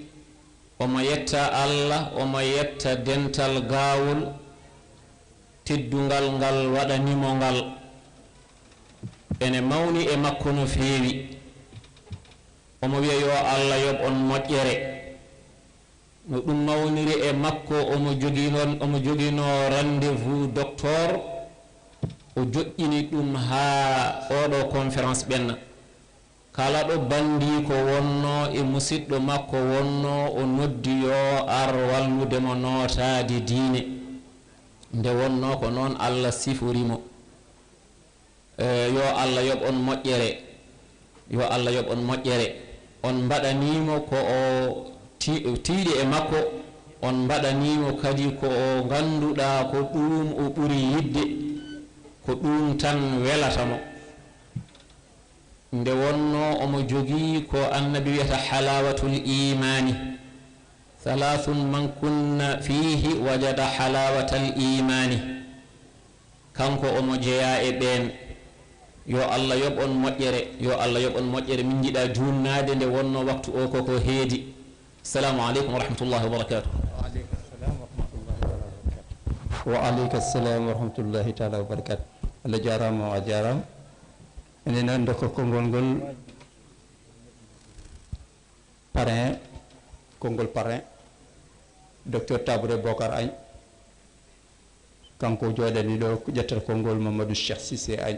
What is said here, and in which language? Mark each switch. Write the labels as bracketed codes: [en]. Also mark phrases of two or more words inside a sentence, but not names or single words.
[ff] omo yetta Allah, omo yetta dental gawol teddungal ngal waɗanimo ngal. ene mawni e makko no feewi. omo wiya yo Allah yoɓ on moƴƴere. no ɗum mawniri e makko omo jogino [fr] rendez-vous docteur. [ff] o joƴƴini ɗum ha oɗo conférence ɓenna. kala ɗo bandi ko wonno e musidɗo makko wonno o noddi yo ar walludemo notade diine. nde wonno ko noon Allah sifurimo. yo Allah yoɓ on moƴƴere, yo Allah yoɓ on moƴƴere. on mbaɗanimo ko o tiiɗi e makko, on mbaɗanimo kadi ko o ganduɗa ko ɗum o ɓuri yidde, ko ɗum tan welatamo. nde wonno omo jogii ko annabi wiyata [ar] حلاوة الإيمان. ثلاث من كن فيه وجد حلاوة الإيمان. kanko omo jeeya e ɓen. yo Allah yoɓ on moƴƴere, yo Allah yoɓ on moƴƴere. min jiɗa junnade nde wonno waktu o koko heedi. السلام عليكم ورحمة الله وبركاته. وعليك السلام ورحمة الله تعالى وبركاته. [ff] Allah jarama a jarama. enen noon dokka konngol ngol parrain, konngol parrain docteur Tabouré Bocar Agne. kanko jooɗani ɗo ƴettata konngol Mamadou Cheikh Cissé Agne.